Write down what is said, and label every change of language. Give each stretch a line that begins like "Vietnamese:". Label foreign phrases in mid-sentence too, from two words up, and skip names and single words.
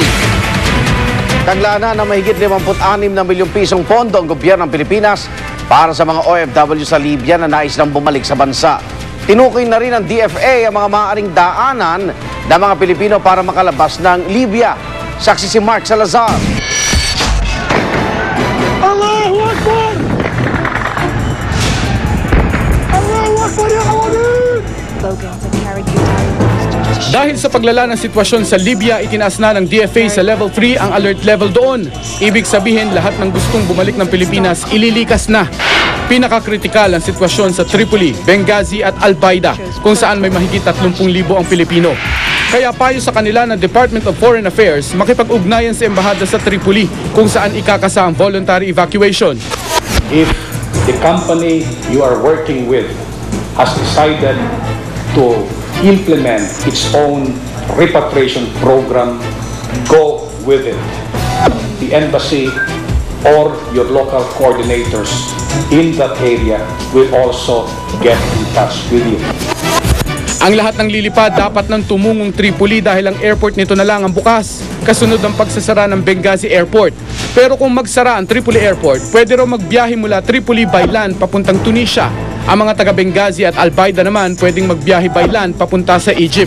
Filipino: Taglana na mahigit 56 na milyong pisong pondo ang gobyerno ng Pilipinas para sa mga OFW sa Libya na nais nang bumalik sa bansa. Tinukoy na rin ng DFA ang mga maaaring daanan ng mga Pilipino para makalabas ng Libya. Saksi si Mark Salazar.
Arabic: الله أكبر! الله أكبر يا كوانين!
Filipino: Dahil sa paglala ng sitwasyon sa Libya, itinaas na ng DFA sa level 3 ang
English: alert level
Filipino: doon. Ibig sabihin, lahat ng gustong bumalik ng Pilipinas ililikas na. Pinakakritikal ang sitwasyon sa Tripoli, Benghazi at Al-Baida, kung saan may mahigit 30,000 ang Pilipino. Kaya payo sa kanila ng Department of Foreign Affairs makipag-ugnayan sa embahada sa Tripoli kung saan ikakasa ang
English: voluntary evacuation. If the company you are working with has decided to implement its own repatriation program, go with it. The embassy or your local coordinators in that area will also get in touch with you.
Filipino: Ang lahat ng lilipad dapat nang tumungong Tripoli dahil ang airport nito na lang ang bukas, kasunod ng pagsasara ng Benghazi Airport. Pero kung magsara ang Tripoli Airport, pwede raw magbiyahe mula Tripoli
English: by land
Filipino: papuntang Tunisia. Ang mga taga Benghazi at Al-Baida naman pwedeng magbiyahe
English: by land
Filipino: papunta sa Egypt.